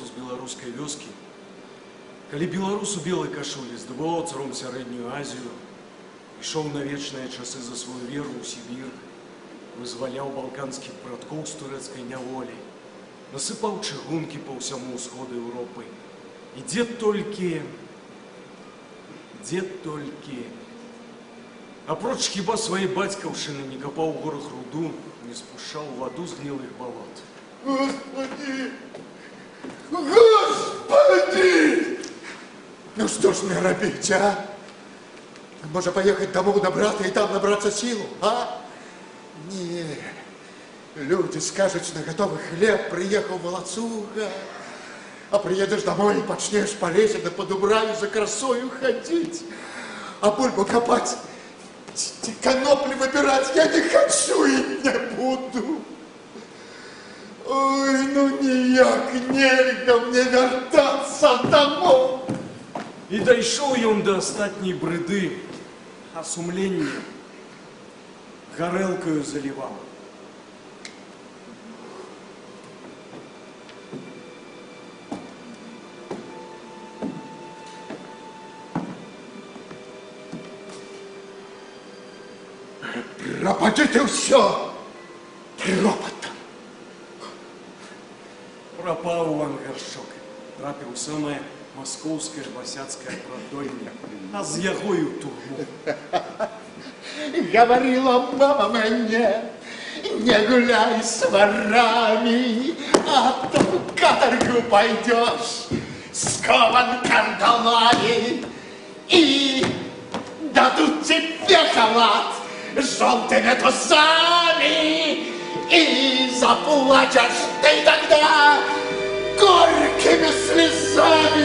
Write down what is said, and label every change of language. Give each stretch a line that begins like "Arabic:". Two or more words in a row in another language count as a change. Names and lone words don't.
Belarusian: з беларускай вёскі, калі беларус у белай кашулі здабываў царом сярэднюю Азію, ішоў на вечныя часы за сваю веру ў Сібір, вызваляў балканскіх браткоў з турэцкай няволі, насыпаў чыгункі па ўсяму ўсходу Еўропы. І дзе толькі, апроч хіба сваёй бацькаўшчыны не капаў у горах руду, не спушчаў ваду з гнілых балот.
Russian: Господи! Господи! Ну что ж мне робить, а? Может поехать домой до брата и там набраться силу, а? Не, люди скажут, что на готовый хлеб приехал молодцуга, а приедешь домой и почнешь по лесенке по Дубраве за красою ходить, а бульбу копать, конопли выбирать я не хочу и не буду. Ой,
Belarusian: ну ніяк нельга мне вертаться домой. І дайшоў ён да астатняй брыды, а сумленне гарэлкаю заліваў.
Russian: Пропадите все пропотом.
Belarusian: Прапаў Іван Гаршчок, трапіў самае маскоўскае басяцкае прадольне, а з яго і ў турму.
Russian: Говорила мама мне, не гуляй с ворами, а то в каторгу пойдешь, скован кандалами, и дадут тебе халат желтыми тусами, и заплачешь ты тогда горькими слезами.